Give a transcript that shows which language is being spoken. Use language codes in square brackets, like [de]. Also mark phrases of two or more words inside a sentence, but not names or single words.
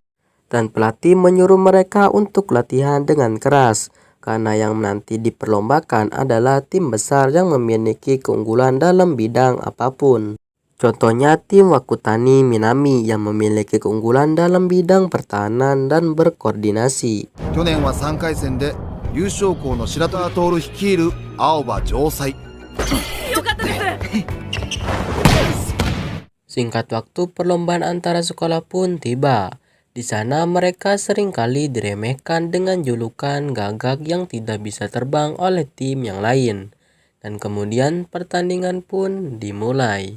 [id] Dan pelatih menyuruh mereka untuk latihan dengan keras, karena yang nanti diperlombakan adalah tim besar yang memiliki keunggulan dalam bidang apapun. Contohnya tim Wakutani Minami yang memiliki keunggulan dalam bidang pertahanan dan berkoordinasi. [ja] 去年は3回戦で優勝校の白虎徹率いる青葉城西。 [id] Singkat waktu perlombaan antara sekolah pun tiba. Di sana mereka seringkali diremehkan dengan julukan gagak yang tidak bisa terbang oleh tim yang lain. Dan kemudian pertandingan pun dimulai.